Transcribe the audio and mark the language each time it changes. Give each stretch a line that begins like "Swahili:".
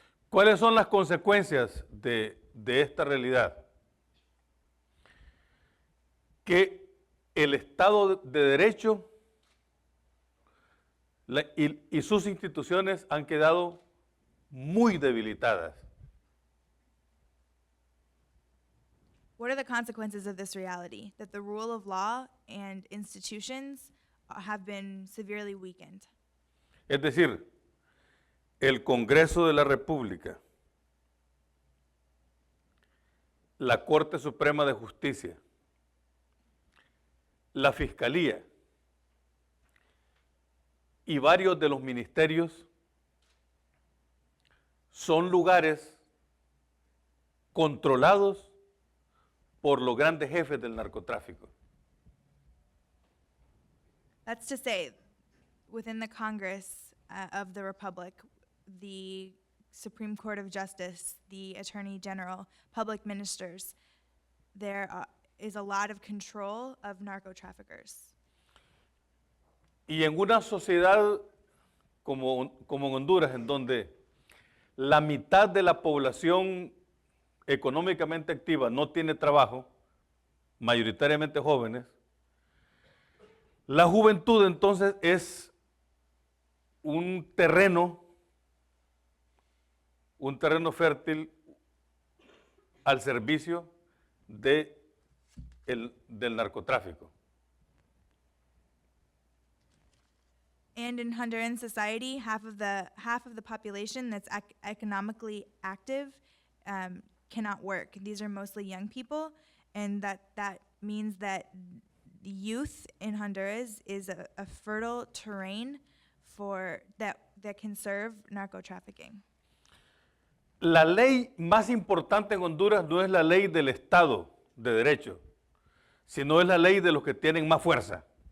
Spanish: ¿Cuáles son las consecuencias de esta realidad? Que el Estado de Derecho y sus instituciones han quedado muy debilitadas.
English: What are the consequences of this reality? That the rule of law and institutions have been severely weakened.
Spanish: Es decir, el Congreso de la República, la Corte Suprema de Justicia, la Fiscalía y varios de los ministerios son lugares controlados por los grandes jefes del narcotráfico.
English: That's to say, within the Congress of the Republic, the Supreme Court of Justice, the Attorney General, public ministers, there is a lot of control of narco traffickers.
Spanish: Y en una sociedad como en Honduras, en donde la mitad de la población económicamente activa no tiene trabajo, mayoritariamente jóvenes, la juventud entonces es un terreno fértil al servicio del narcotráfico.
English: And in Honduran society, half of the population that's economically active cannot work. These are mostly young people, and that means that the youth in Honduras is a fertile terrain for that can serve narco trafficking.
Spanish: La ley más importante en Honduras no es la ley del Estado de Derecho, sino es la ley de los que tienen más fuerza.